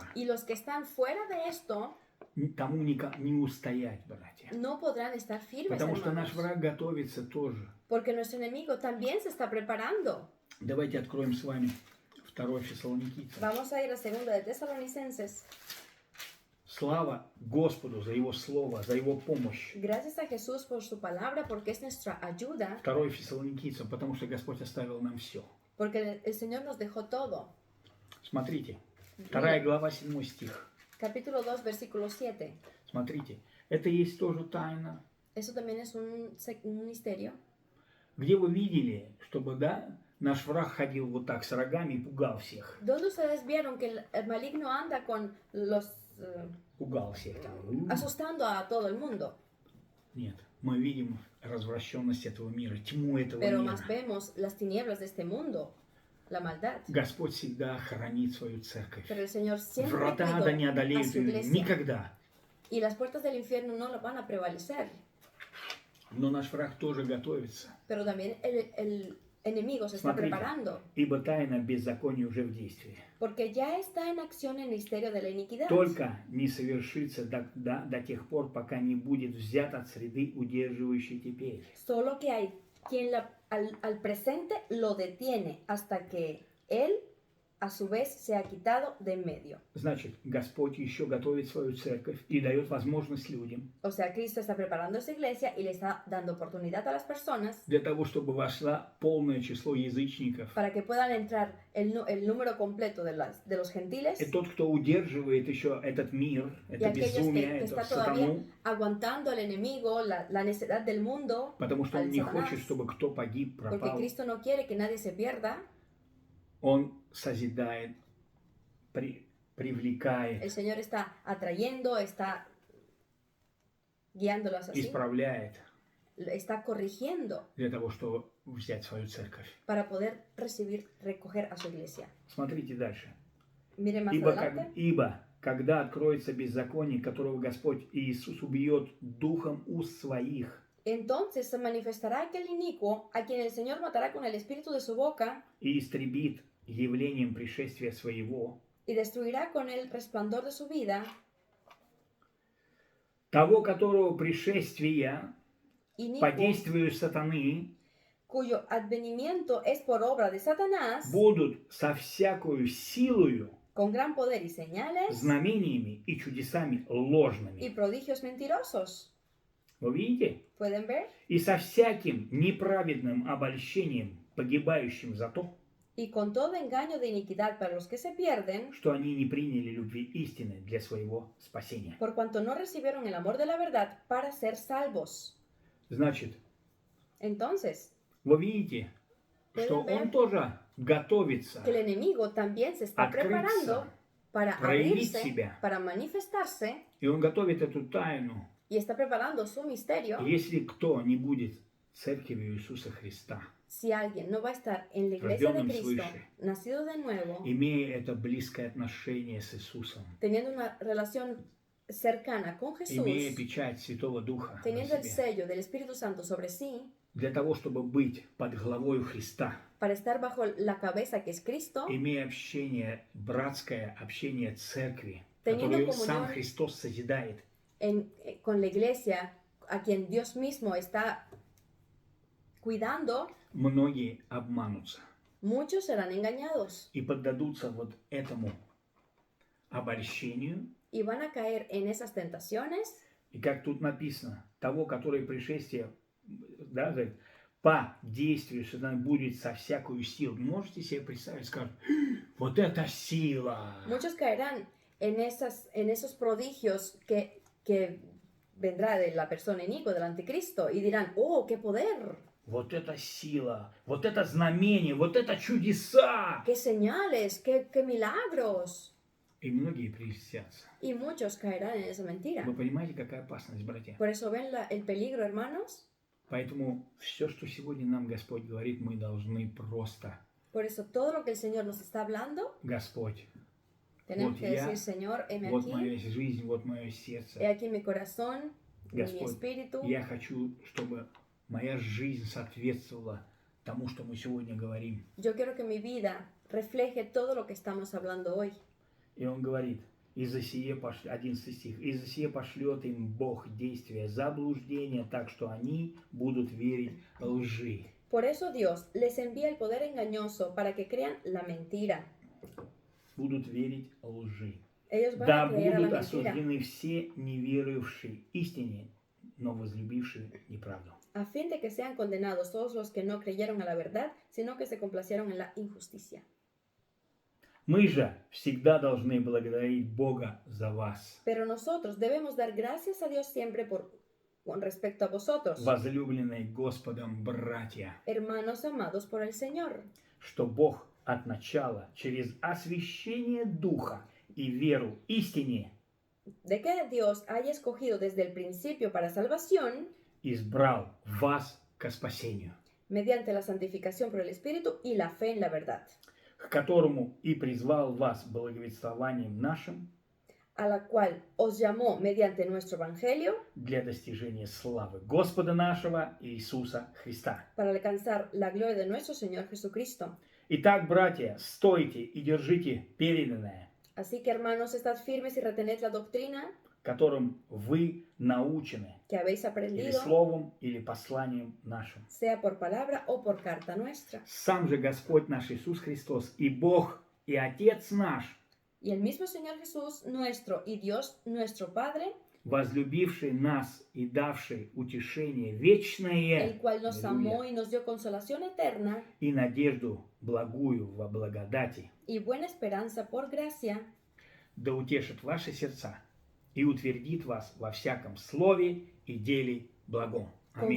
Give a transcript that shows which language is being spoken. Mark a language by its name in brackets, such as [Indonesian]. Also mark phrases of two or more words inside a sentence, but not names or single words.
[Spanish] Y los que están fuera de esto [Russian] тому не устоять, братья. [Spanish] no podrán estar firmes, [Russian] Потому что наш [Spanish] hermanos. [Russian] враг готовится тоже. [Spanish] Porque nuestro enemigo también se está preparando. [Russian] Давайте откроем с вами 2 Фессалоникийцам. [Spanish] Vamos a ir a 2 de Tesalonicenses. [Russian] Слава Господу за Его Слово, за Его помощь. [Spanish] Gracias a Jesús por su palabra, porque es nuestra ayuda. [Russian] 2 Фессалоникийцам, потому что Господь оставил нам все. [Spanish] Porque el Señor nos dejó todo. [Russian] Смотрите, 2 глава, 7 стих. [Spanish] Capítulo 2, versículo 7. [Russian] Смотрите, это есть тоже тайна. [Spanish] Eso también es un misterio. [Russian] Где вы видели, чтобы, да, наш враг ходил вот так с рогами и пугал всех? [Spanish] ¿Dónde ustedes vieron que el maligno anda con los [Russian] Пугал всех там. [Spanish] asustando a todo el mundo? [Russian] Нет, мы видим развращенность этого мира, тьму этого [Spanish] Pero [Russian] мира. [Spanish] más vemos las tinieblas de este mundo, la maldad. [Russian] Господь всегда хранит свою церковь. [Spanish] Pero el Señor siempre [Russian] Врата [Spanish] cuidó [Russian] ада не [Spanish] a [Russian] одолеют [Spanish] su [Russian] ее [Spanish] iglesia. [Russian] никогда. [Spanish] Y las puertas del infierno no lo van a prevalecer. [Russian] Но наш враг тоже готовится. [Spanish] Pero también el enemigo se está [Russian] Смотрите. [Spanish] preparando. [Russian] Ибо тайна беззакония уже в действии. [Spanish] Porque ya está en acción el misterio de la iniquidad. [Russian] Только не совершится до тех пор, пока не будет взят от среды, удерживающей теперь. [Spanish] Solo que hay quien al presente lo detiene hasta que él a su vez se ha quitado de en medio. [Russian] Значит, Господь еще готовит свою церковь и дает возможность людям [Spanish] O sea, Cristo está preparando esa iglesia y le está dando oportunidad a las personas [Russian] для того, чтобы вошло полное число язычников. [Spanish] para que puedan entrar el número completo de los gentiles. [Russian] И тот, кто удерживает еще этот мир, [Spanish] Y [Russian] это [Spanish] aquellos [Russian] безумие, [Spanish] que [Russian] это [Spanish] está todavía [Russian] сатану, [Spanish] aguantando al enemigo, la necesidad del mundo, [Russian] потому что [Spanish] al [Russian] он не [Spanish] Satanás, [Russian] хочет, чтобы кто погиб, [Spanish] porque [Russian] пропал. [Spanish] Cristo no quiere que nadie se pierda. [Russian] Он созидает, [Spanish] El [Russian] привлекает, [Spanish] Señor está atrayendo, está guiándolos así, [Russian] исправляет [Spanish] está corrigiendo [Russian] для того, чтобы взять свою церковь. [Spanish] para poder recoger a su iglesia. [Russian] Смотрите дальше. [Spanish] Mire más [Russian] Ибо, [Spanish] adelante. [Russian] когда откроется беззаконие, которого Господь Иисус убьет духом уст своих, [Spanish] Entonces se manifestará aquel inicuo a quien el Señor matará con el espíritu de su boca [Russian] и истребит явлением пришествия своего, [Spanish] y destruirá con el resplandor de su vida, [Russian] того, которого пришествия по [Spanish] inicuo [Russian] действию сатаны [Spanish] cuyo advenimiento es por obra de Satanás, [Russian] будут со всякою силою, [Spanish] con gran poder y señales [Russian] знамениями и чудесами [Spanish] y [Russian] ложными. [Spanish] prodigios mentirosos. [Russian] Вы видите? [Spanish] ¿Pueden ver? [Russian] И со всяким неправедным обольщением, погибающим за то, [Spanish] Y con todo engaño de iniquidad para los que se pierden, [Russian] что они не приняли любви истины для своего спасения. [Spanish] por cuanto no recibieron el amor de la verdad para ser salvos. [Russian] Значит, [Spanish] Entonces, [Russian] вы видите, что он тоже готовится [Spanish] que el enemigo también se está preparando para [Russian] проявить [Spanish] abrirse, [Russian] себя. [Spanish] para manifestarse, [Russian] И он готовит эту тайну. [Spanish] y está preparando su misterio. [Russian] Если кто не будет церковью Иисуса Христа, [Spanish] Si alguien no va a estar en la iglesia de [Russian] Рожденным [Spanish] Cristo, [Russian] свыше. [Spanish] nacido de nuevo, [Russian] имея это близкое отношение с Иисусом, [Spanish] teniendo una relación cercana con Jesús, [Russian] имея печать Святого Духа на [Spanish] teniendo el [Russian] себе, [Spanish] sello del Espíritu Santo sobre sí, [Russian] для того, чтобы быть под главою Христа, [Spanish] para estar bajo la cabeza que es Cristo, [Russian] имея общение, братское общение церкви, [Spanish] Teniendo [Russian] которую [Spanish] comunión [Russian] сам Христос созидает, [Spanish] con la iglesia a quien Dios mismo está cuidando, [Russian] многие обманутся [Spanish] muchos serán engañados [Russian] и поддадутся вот этому обольщению. [Spanish] y van a caer en esas tentaciones. [Russian] И как тут написано, того, который пришествие, да, говорит, по действию сатаны будет со всякую силу. Можете себе представить, скажут, вот это сила! [Spanish] Muchos caerán en esos prodigios que vendrá de la persona inicua, del anticristo, y dirán, oh, qué poder, [Russian] Вот это сила! Вот это знамение! Вот это чудеса! [Spanish] qué señales, qué milagros. [Russian] И многие прельстятся. [Spanish] Y muchos caerán en esa mentira. [Russian] Вы понимаете, какая опасность, братья? [Spanish] Por eso ven el peligro, hermanos. [Russian] Поэтому все, что сегодня нам Господь говорит, мы должны просто, [Spanish] Por eso todo lo que el Señor nos está hablando, [Russian] Господь, [Spanish] tenemos [Russian] Вот [Spanish] que [Russian] я, [Spanish] decir, Señor, heme [Russian] вот [Spanish] aquí, [Russian] моя жизнь, вот мое [Spanish] he [Russian] сердце. [Spanish] aquí mi corazón, mi [Russian] Господь, [Spanish] espíritu. [Russian] я хочу, чтобы моя жизнь соответствовала тому, что мы сегодня говорим. [Spanish] Yo quiero que mi vida refleje todo lo que estamos hablando hoy. [Russian] И он говорит, из-за сие 11 стих, из-за сие пошлет им Бог действия заблуждения, так что они будут верить лжи. [Spanish] Por eso Dios les envía el poder engañoso para que crean la mentira. [Russian] Будут верить лжи. [Spanish] Ellos van [Russian] Да [Spanish] a creer a la [Russian] будут [Spanish] mentira, [Russian] осуждены все, не верующие истине, но возлюбившие неправду. [Spanish] a fin de que sean condenados todos los que no creyeron a la verdad, sino que se complacieron en la injusticia. [Russian] Мы же всегда должны благодарить Бога за вас, [Spanish] Pero nosotros debemos dar gracias a Dios siempre con respecto a vosotros, [Russian] возлюбленные Господом братья, [Spanish] hermanos amados por el Señor, [Russian] что Бог от начала через освящение Духа и веру истине [Spanish] de que Dios haya escogido desde el principio para salvación, [Russian] избрал вас ко спасению, [Spanish] mediante la santificación por el Espíritu y la fe en la verdad, [Russian] к которому и призвал вас благовествованием нашим [Spanish] a la cual os llamó mediante nuestro Evangelio [Russian] для достижения славы Господа нашего Иисуса Христа. [Spanish] para alcanzar la gloria de nuestro Señor Jesucristo. [Russian] Итак, братья, стойте и держите переданное, [Spanish] Así que, hermanos, estad firmes y retened la doctrina [Russian] которым вы научены, [Spanish] que habéis [Russian] или [Spanish] aprendido, [Russian] словом, или посланием нашим. [Spanish] sea por palabra o por carta nuestra. [Russian] Сам же Господь наш Иисус Христос и Бог и Отец наш, [Spanish] Y el mismo Señor Jesús nuestro y Dios nuestro Padre, [Russian] возлюбивший нас и давший утешение [Spanish] el [Russian] вечное, [Spanish] cual nos [Russian] аллилуйя, [Spanish] amó y nos dio consolación eterna [Russian] и надежду благую во благодати, [Spanish] y buena esperanza por gracia, [Russian] да утешит ваши сердца и утвердит вас во всяком слове и деле благом. Аминь.